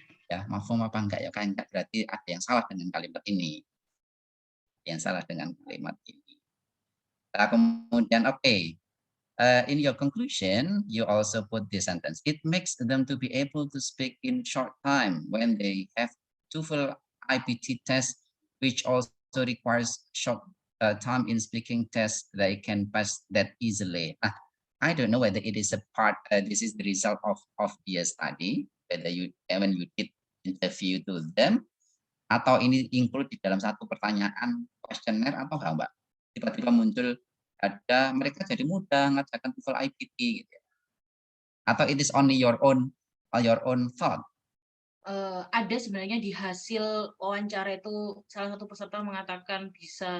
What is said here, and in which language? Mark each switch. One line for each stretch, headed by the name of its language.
Indonesian: Ya, mafhum apa enggak ya kan berarti ada yang salah dengan kalimat ini. Yang salah dengan kalimat ini. Nah, kemudian
English: in your conclusion, you also put this sentence. It makes them to be able to speak in short time when they have TOEFL IPT test, which also requires short time in speaking test. They can pass that easily. I don't know whether it is a part. This is the result of the study. Whether when you did interview to them,
Indonesian: atau ini include di dalam satu pertanyaan questionnaire atau enggak, Mbak? Tiba-tiba muncul ada mereka jadi mudah ngajarkan TOEFL IPT gitu. Atau
English: it is only your own thought?
Indonesian: Ada sebenarnya di hasil wawancara itu salah satu peserta mengatakan bisa